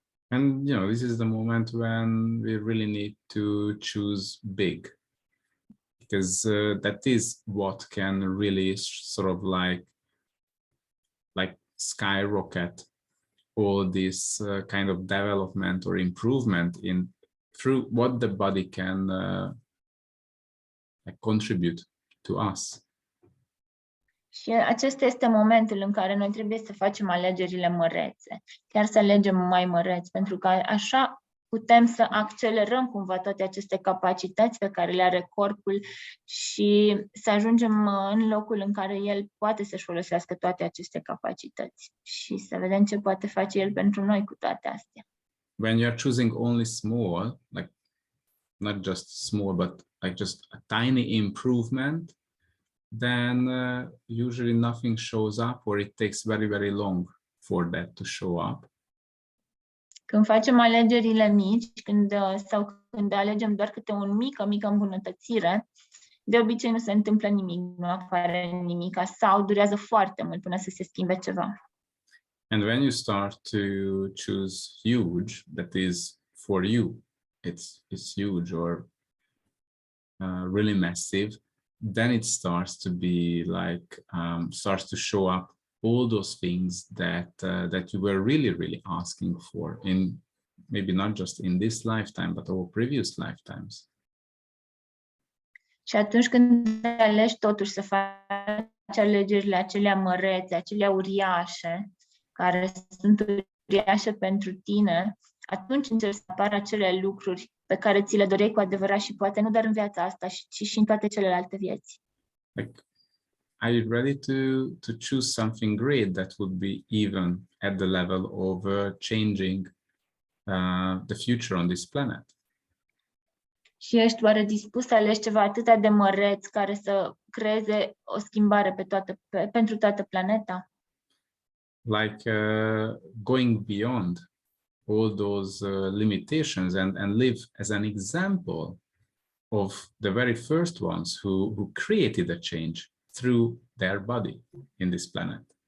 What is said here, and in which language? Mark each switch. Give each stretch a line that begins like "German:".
English: And, you know, this is the moment when we really need to choose big, because that is what can really sort of like skyrocket all this kind of development or improvement through what the body can contribute to us.
Romanian: Și acesta este momentul în care noi trebuie să facem alegerile mărețe, chiar să alegem mai măreți, pentru că așa putem să accelerăm cumva toate aceste capacități pe care le are corpul și să ajungem în locul în care el poate să-și folosească toate aceste capacități și să vedem ce poate face el pentru noi cu toate astea.
English: When you are choosing only small, like not just small, but like just a tiny improvement, then usually nothing shows up, or it takes very, very long for that to show up.
Romanian: Când facem alegerile mici, când alegem doar câte o mică îmbunătățire, de obicei nu se întâmplă nimic, nu apare nimic, sau durează foarte mult până să se schimbe ceva.
English: And when you start to choose huge, that is for you, it's huge or really massive, then it starts to be like starts to show up all those things that you were really asking for, in maybe not just in this lifetime but all previous lifetimes.
Romanian: Și atunci când alegi totuși să faci alegerile acelea mărețe, acelea uriașe, care sunt uriașe pentru tine, atunci încep să apară acele lucruri pe care ți le doreai cu adevărat și poate nu doar în viața asta, ci și în toate celelalte vieți.
English: Like, are you ready to choose something great that would be even at the level of changing the future on this planet?
Romanian: Și ești oare dispus să alegi ceva atât de măreț care să creeze o schimbare pentru toată planeta?
English: Like going beyond all those limitations and live as an example of the very first ones who created a change through their body in this planet.